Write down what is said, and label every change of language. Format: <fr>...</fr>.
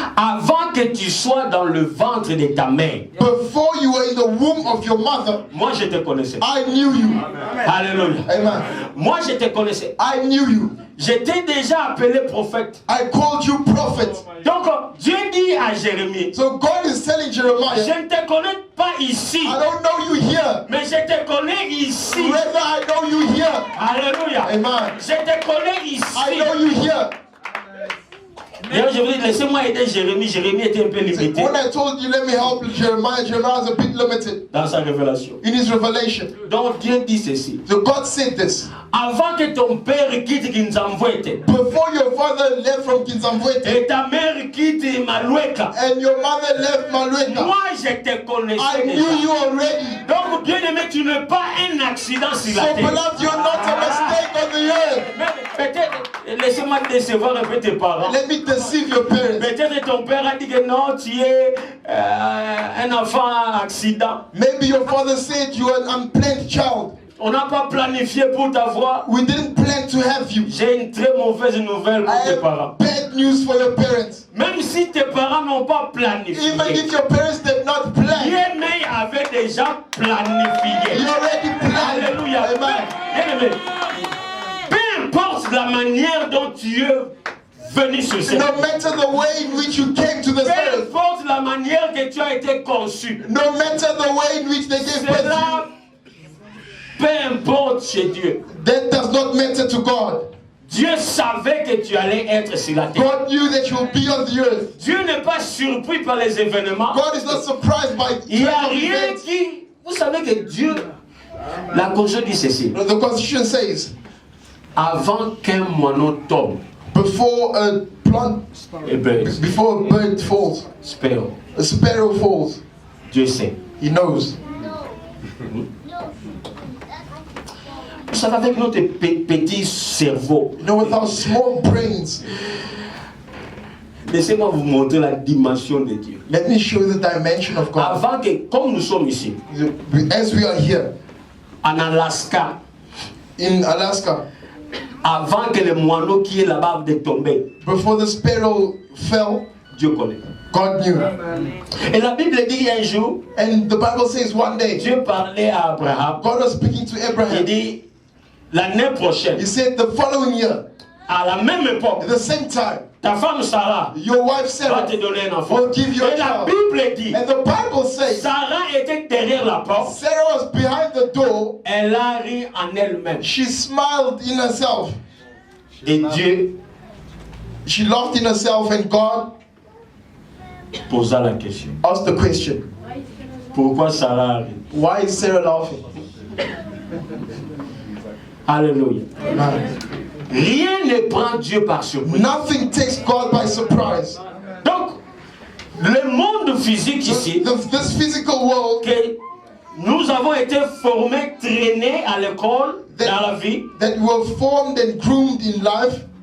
<fr>Avant que tu sois dans le ventre de ta mère,</fr> <en>Before you were in the womb of your mother,</en> <fr>moi je te connaissais.</fr> <en>I knew you.</en> <fr>Alléluia.</fr> <en>Amen.</en> <fr>Moi je te connaissais.</fr> <en>I knew you.</en> <fr>J'étais déjà appelé prophète.</fr> <en>I called you prophet.</en> <fr>Donc Dieu dit à Jérémie,</fr> <en>So God is telling</en> <fr>je</fr> <en>Jeremiah,</en> <fr>ne te connais pas ici,</fr> <en>I don't know you here.</en> <fr>mais je te connais ici.</fr> <en>Rather, I know you here.</en> <fr>Alléluia.</fr> <en>Amen.</en> <fr>Je te connais</fr> <en>I</en> <fr>ici.</fr> <en>know you here.</en> <fr>D'ailleurs, je vous dis, laissez-moi aider Jérémie. Jérémie était un peu limité</fr> <en>When I told you, let me help Jeremiah, Jeremiah was a bit limited</en> <fr>dans sa révélation.</fr> <en>in his revelation.</en> <fr>Donc Dieu dit ceci.</fr> <en>So God said this.</en> <fr>Avant que ton père quitte Kinzamvwete</fr> <en>Before your father left from Kinzamvwete</en> <fr>et ta mère quitte Malueka,</fr> <en>and your mother left Malueka,</en> <fr>moi je te connaissais</fr> <en>I knew</en> <fr>déjà.</fr> <en>you already.</en> <fr>Donc bien aimé, tu n'es pas un accident sur</fr> <en>So</en> <fr>la terre.</fr> <en>beloved, you're not a mistake on the earth.</en> <fr>Mais peut-être, laissez-moi te décevoir un peu tes parents.</fr> <en>Let me deceive your parents.</en> <fr>Peut-être ton père a dit que non, tu es un enfant accident.</fr> <en>Maybe your father said you are an unplanned child.</en> <fr>On n'a pas planifié pour t'avoir.</fr> <en>We didn't plan to have you.</en> <fr>J'ai une très mauvaise nouvelle pour</fr> <en>I</en> <fr>tes parents.</fr> <en>have bad news for your parents.</en> <fr>Même si tes parents n'ont pas planifié,</fr> <en>Even if your parents did not plan,</en> <fr>Dieu avait déjà planifié.</fr> <en>you already planned.</en> <fr>Alléluia.</fr> <en>Amen.</en> <fr>Bien-aimé, peu importe la manière dont tu es venu sur cette terre,</fr> <en>No matter the way in which you came to this</en> <fr>peu</fr> <en>earth,</en> <fr>importe la manière que tu as été conçu,</fr> <en>no matter the way in which they gave birth to</en> <fr>cela, peu importe chez Dieu.</fr> <en>you, that does not matter to God.</en> <fr>Dieu savait que tu allais être sur la terre.</fr> <en>God knew that you will be on the earth.</en> <fr>Dieu n'est pas surpris par les événements.</fr> <en>God is not surprised by</en> <fr>Il n'y a</fr> <en>turn of</en> <fr>rien</fr> <en>events.</en> <fr>qui... Vous savez que Dieu... La Constitution dit ceci.</fr> <en>The Constitution says,</en> <fr>Avant qu'un moineau tombe,</fr> <en>before a plant, et birds, before a bird falls, sparrow, a sparrow falls,</en> <fr>Dieu sait.</fr> <en>He knows.</en> <fr>Vous savez, avec notre petit cerveau,</fr> <en>You know, with our small brains,</en> <fr>laissez-moi vous montrer la dimension de Dieu.</fr> <en>let me show you the dimension of God.</en> <fr>Avant que, comme nous sommes ici,</fr> <en>As we are here</en> <fr>en Alaska,</fr> <en>in Alaska,</en> <fr>avant que le moineau qui est là-bas de tomber,</fr> <en>before the sparrow fell,</en> <fr>Dieu connaît.</fr> <en>God knew.</en> <fr>Et la Bible dit un jour,</fr> <en>And the Bible says one day,</en> <fr>Dieu parlait à Abraham.</fr> <en>God was speaking to</en> <fr>Il</fr> <en>Abraham.</en> <fr>dit, l'année prochaine,</fr> <en>He said the following year,</en> <fr>à la même époque,</fr> <en>at the same time,</en> <fr>ta femme Sarah</fr> <en>your wife</en> <fr>va</fr> <en>Sarah</en> <fr>te donner un enfant.</fr> <en>will give you a</en> <fr>Et la</fr> <en>child.</en> <fr>Bible dit,</fr> <en>And the Bible says</en> <fr>Sarah était derrière la porte,</fr> <en>Sarah was behind the door.</en> <fr>elle a ri en elle-même.</fr> <en>She smiled in herself.</en> <fr>Et Dieu</fr> <en>She laughed in herself, and God</en> <fr>posa la question.</fr> <en>asked the question,</en> <fr>Pourquoi Sarah a ri?</fr> <en>why is Sarah laughing?</en> <fr>Alléluia. Rien ne prend Dieu par surprise.</fr> <en>Nothing takes God by surprise.</en> <fr>Donc, le monde physique ici,</fr> <en>This physical world</en> <fr>que nous avons été formés, traînés à l'école, dans la vie.</fr> <en>that were formed and groomed in life.</en>